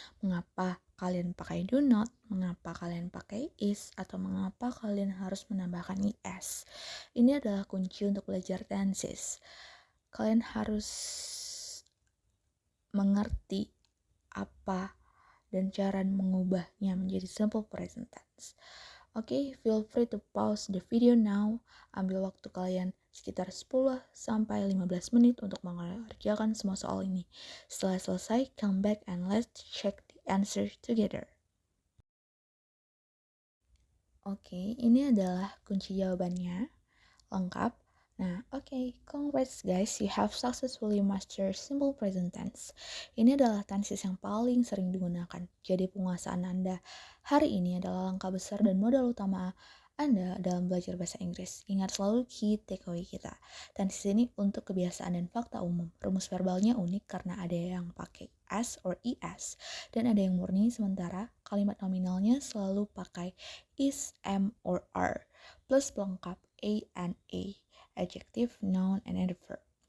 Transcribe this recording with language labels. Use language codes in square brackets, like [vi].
[id] Mengapa kalian pakai do not, mengapa kalian pakai is, atau mengapa kalian harus menambahkan es. Ini adalah kunci untuk belajar tenses. Kalian harus mengerti apa dan cara mengubahnya menjadi simple present tense. [en] Oke, feel free to pause the video now. [id] Ambil waktu kalian sekitar 10-15 menit untuk mengerjakan semua soal ini. Setelah selesai, [en] come back and let's check the answer together. [id] Oke, ini adalah kunci jawabannya. Lengkap. [en] Nah, congrats guys, you have successfully mastered simple present tense. [id] Ini adalah tenses yang paling sering digunakan. Jadi penguasaan Anda hari ini adalah langkah besar dan modal utama Anda dalam belajar bahasa Inggris. Ingat selalu key takeaway kita. Dan di sini untuk kebiasaan dan fakta umum. Rumus verbalnya unik karena ada yang pakai S or ES dan ada yang murni, sementara kalimat nominalnya selalu pakai is, am, or are plus pelengkap a and a, adjective, noun, and adverb.